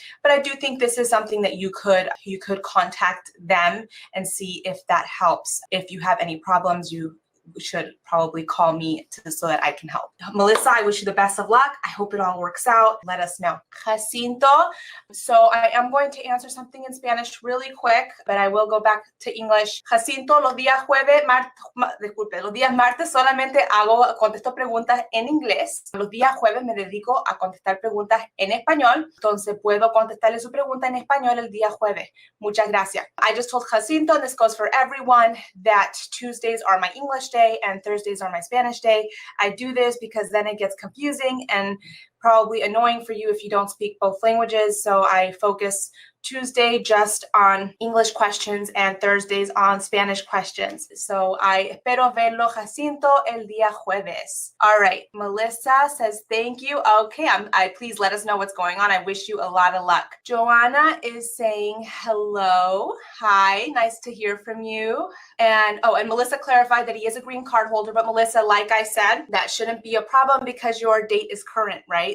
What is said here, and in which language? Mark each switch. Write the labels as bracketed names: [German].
[English] But I do think this is something that you could contact them and see if that helps. If you have any problems, you should probably call me so that I can help. Melissa, I wish you the best of luck. I hope it all works out. Let us know. Jacinto. So I am going to answer something in Spanish really quick, but I will go back to English. [Spanish] Jacinto, los días martes solamente contesto preguntas en inglés. Los días jueves me dedico a contestar preguntas en español. Entonces puedo contestarle su pregunta en español el día jueves. Muchas gracias. [English] I just told Jacinto, and this goes for everyone, that Tuesdays are my English day and Thursdays are my Spanish day. I do this because then it gets confusing and probably annoying for you if you don't speak both languages. So I focus Tuesday just on English questions and Thursdays on Spanish questions. So I [Spanish] espero verlo, Jacinto, el día jueves. [English] All right, Melissa says thank you. Okay, please let us know what's going on. I wish you a lot of luck. Joanna is saying hello. Hi, nice to hear from you. And Melissa clarified that he is a green card holder, but Melissa, like I said, that shouldn't be a problem because your date is current, right?